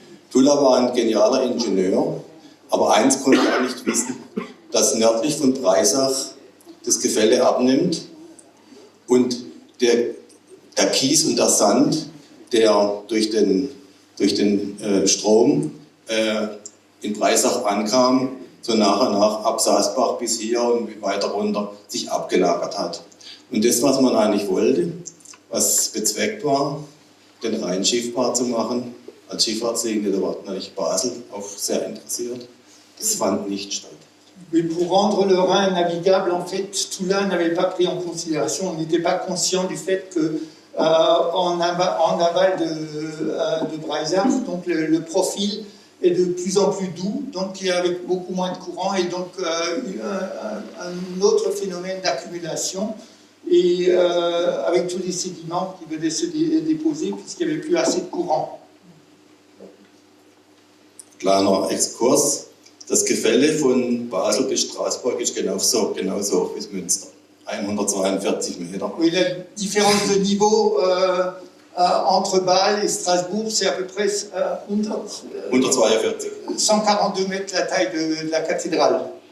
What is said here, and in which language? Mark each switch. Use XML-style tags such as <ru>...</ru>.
<de>Tulla war ein genialer Ingenieur, aber eins konnte er nicht wissen, dass nördlich von Breisach das Gefälle abnimmt und der Kies und der Sand, der durch den Strom in Breisach ankam, so nach und nach ab Saasbach bis hier und weiter runter sich abgelagert hat. Und das, was man eigentlich wollte, was bezweckt war, den Rhein schiffbar zu machen, als Schifffahrtslinie, da war natürlich Basel auch sehr interessiert, das fand nicht statt.</de> <fr>Mais pour rendre le Rhin navigable, en fait, Toula n'avait pas pris en considération, on n'était pas conscient du fait que en aval de Breisach, donc le profil est de plus en plus doux, donc avec beaucoup moins de courant et donc un autre phénomène d'accumulation et avec tous les sédiments qui venaient se déposer puisqu'il n'y avait plus assez de courant.</fr> <de>Kleiner Exkurs. Das Gefälle von Basel bis Straßburg ist genauso hoch wie Münster. 142 Meter.</de> <fr>Oui, la différence de niveau entre Bâle et Strasbourg, c'est à peu près 142 mètres la taille de la cathédrale.</fr>